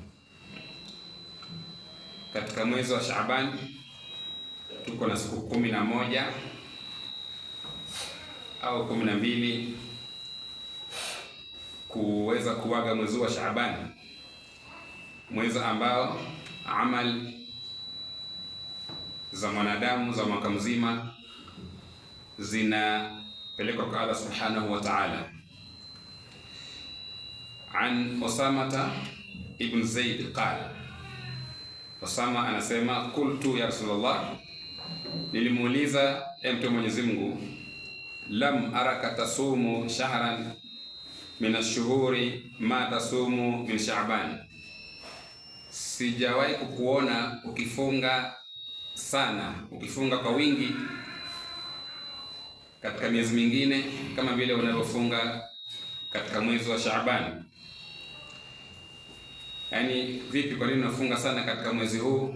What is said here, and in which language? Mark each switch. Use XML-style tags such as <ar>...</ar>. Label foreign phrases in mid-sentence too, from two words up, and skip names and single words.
<sw>Katika mwezi wa Shaaban tuko na siku 11 au 12 kuweza kuwaga mwezi wa Shaaban, mwezi ambao amal za mwanadamu za mwaka mzima zinapelekwa kwa Allah</sw> <ar>سبحانه وتعالى. عن أسامة بن زيد قال,</ar> <sw>Usama anasema</sw> <ar>قلت يا رسول الله,</ar> <sw>nilimuuliza mtume Mwenyezi Mungu,</sw> <ar>لم أرك تصوم شهرا من الشهور ما تصوم من شعبان,</ar> <sw>sijawahi kukuona ukifunga sana, ukifunga kwa wingi katika miezi mingine kama vile unavyofunga katika mwezi wa Shaaban. Yani vipi, kwa nini unafunga sana katika mwezi huu?</sw>